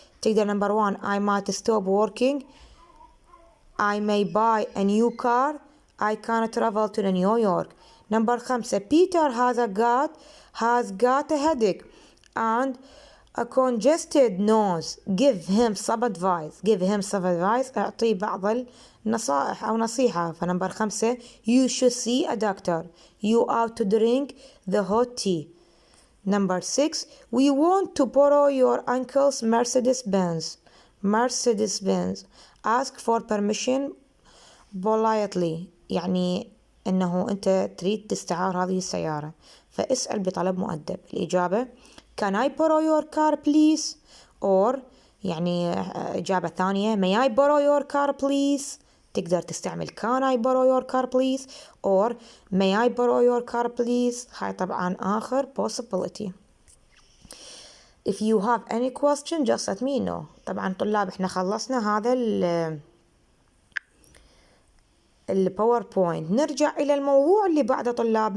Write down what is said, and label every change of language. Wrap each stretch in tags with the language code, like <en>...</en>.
<ar>تقدر</ar> <en>number 1 I might stop working. I may buy a new car. I can travel to New York. number 5 Peter has got a headache and a congested nose. Give him some advice. Give him some advice.</en> <ar>أعطيه بعض النصائح أو نصيحة.</ar> <en>فنمبر 5 you should see a doctor. You ought to drink the hot tea. Number 6 we want to borrow your uncle's Mercedes-Benz. Mercedes-Benz. Ask for permission politely.</en> <ar>يعني أنه أنت تريد تستعار هذه السيارة، فاسأل بطلب مؤدب.</ar> <en>الإجابة Can I borrow your car please? Or</en> <ar>يعني إجابة ثانية</ar> <en>May I borrow your car please?</en> <ar>تقدر تستعمل</ar> <en>Can I borrow your car please? Or May I borrow your car please?</en> <ar>هاي طبعا آخر possibility.</ar> <en>If you have any question just let me know.</en> <ar>طبعا طلاب احنا خلصنا هذا الباوربوينت. نرجع إلى الموضوع اللي بعده طلاب.</ar>